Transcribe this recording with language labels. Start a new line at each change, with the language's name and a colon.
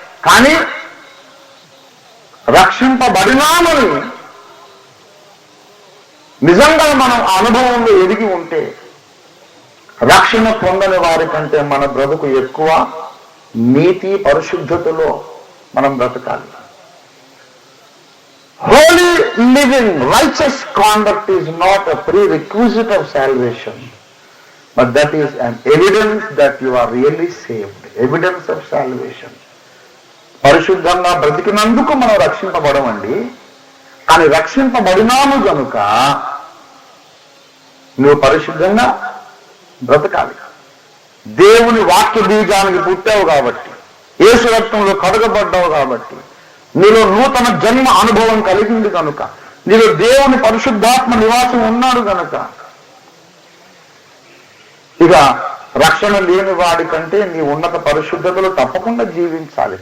Telugu: కానీ రక్షింపబడినామని నిజంగా మనం అనుభవంలో ఎదిగి ఉంటే, రక్షణ పొందని వారి కంటే మన బ్రతుకు ఎక్కువ నీతి పరిశుద్ధతలో మనం బ్రతకాలి.
English: Holy living, righteous conduct is not a prerequisite of salvation, but that is an evidence that you are really saved. Evidence of salvation.
Telugu: పరిశుద్ధంగా బ్రతికినందుకు మనం రక్షింపబడమండి, కానీ రక్షింపబడినాము కనుక నువ్వు పరిశుద్ధంగా బ్రతకాలి. దేవుని వాక్య బీజానికి పుట్టావు కాబట్టి, యేసు రక్తంలో కడగబడ్డావు కాబట్టి, నీలో నూతన జన్మ అనుభవం కలిగింది కనుక, నీలో దేవుని పరిశుద్ధాత్మ నివాసం ఉన్నాడు కనుక, ఇక రక్షణ లేని వాడి కంటే నీ ఉన్నత పరిశుద్ధతలో తప్పకుండా జీవించాలి.